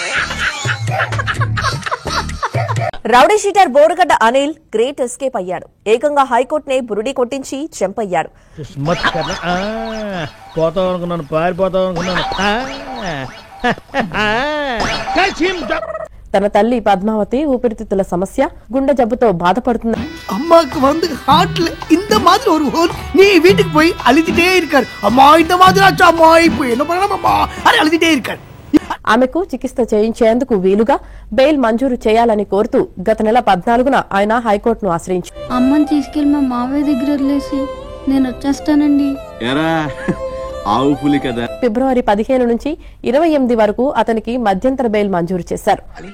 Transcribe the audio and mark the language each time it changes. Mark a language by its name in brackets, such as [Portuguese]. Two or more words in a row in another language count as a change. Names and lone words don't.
[Telugu] రౌడీ షీటర్ బోరుగడ్డ అనిల్ [English] great escape [Telugu] అయ్యాడు. ఏకంగా హైకోర్టునే బురుడి కొట్టించి చంపయ్యాడు. పోతాం అనుకున్నాను, పారిపోతాం అనుకున్నాను. తన తల్లి పద్మావతి ఊపిరితిత్తుల సమస్య, గుండె జబ్బుతో బాధపడుతుంది. [Tamil] அம்மாவுக்கு வந்து ஹார்ட்ல இந்த மாதிரி ஒரு ஹோல் நீ வீட்டுக்கு போய் அழுதுட்டே இருக்காரு. அம்மா இந்த மாதிரி ஆச்சு, அம்மா இப்போ என்ன பண்ணலாம் அம்மா అని అழுதுட்டே இருக்காரு. [Telugu] ఆమెకు చికిత్స చేయించేందుకు వీలుగా బెయిల్ మంజూరు చేయాలని కోరుతూ గత నెల 14న ఆయన హైకోర్టును ఆశ్రయించారు. అమ్మని తీసుకెళ్లి మా మావయ్య దగ్గర వదిలేసి నేను వచ్చేస్తానండి. ఆవు పులి కదా. ఫిబ్రవరి 15 నుంచి 28 వరకు అతనికి మధ్యంతర బెయిల్ మంజూరు చేశారు.